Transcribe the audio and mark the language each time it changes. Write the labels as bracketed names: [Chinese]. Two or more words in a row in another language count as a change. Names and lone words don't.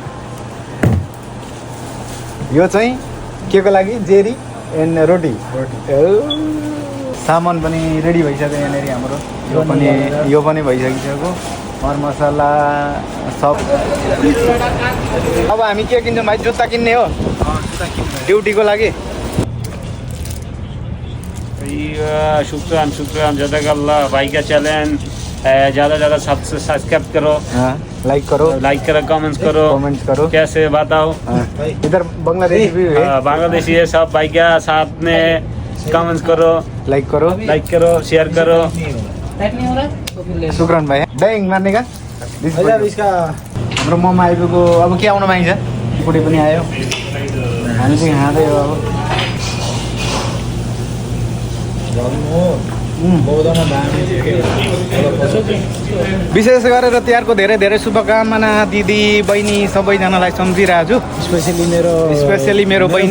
[Nepali] यो चाहिँ के को लागि जेरी एन्ड रोटी सामान पनि रेडी भइसक्यो यहाँनिर हाम्रो यो पनि भइसकिसक्यो मरमसला सब अब हामी के किन्छौँ भाइ जुत्ता किन्ने हो ड्युटीको लागि [Arabic] شكرا جزاك الله [Hindi] भाई का चैनल ज़्यादा ज़्यादा सब्सक्राइब करो, हाँ, लाइक करो, कमेंट्स करो, कैसे बताओ। हाँ, इधर बांग्लादेशी भी है, बांग्लादेशी है सब भाई का साथ में कमेंट्स करो, लाइक करो, शेयर करो। टाइट नहीं हो रहा है तो फिर ले लो। [Nepali] शुक्रान भाइ ब्याङ मार्ने का [Hindi] मतलब इसका [Nepali] हाम्रो मोमो आइपुग्यो अब के आउनु पाइन्छ कुनै पनि आयो हामी चाहिँ खाँदै हो अब बौद्धमा दामी विशेष गरेर तिहारको धेरै धेरै शुभकामना दिदी बहिनी सबैजनालाई सम्झिरहेको छु स्पेसली मेरो बहिनी